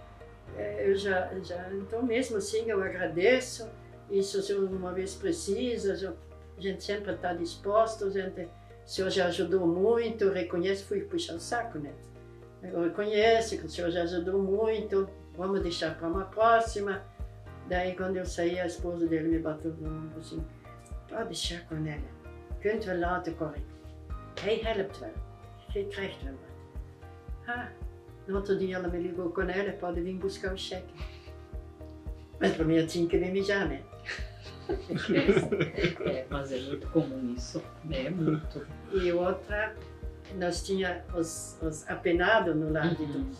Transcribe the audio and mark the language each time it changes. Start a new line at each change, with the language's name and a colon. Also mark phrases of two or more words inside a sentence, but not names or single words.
Portuguese: Então mesmo assim eu agradeço, e se o senhor uma vez precisa, a gente sempre está disposto, o senhor já ajudou muito, eu reconheço, fui puxar o saco, né? Eu reconheço que o senhor já ajudou muito, vamos deixar para uma próxima. Daí quando eu saí, a esposa dele me bateu no ombro assim, pode deixar, Cornélia,
Dutch: kunt we laten correct. Hij helpt wel, je krijgt wel wat.
Portuguese: No outro dia ela me ligou, Cornélia, pode vir buscar o cheque. Mas para mim eu tinha que me mijar, né? Mas é muito comum isso, né? Muito. E outra, nós tínhamos os apenados no lado de idoso.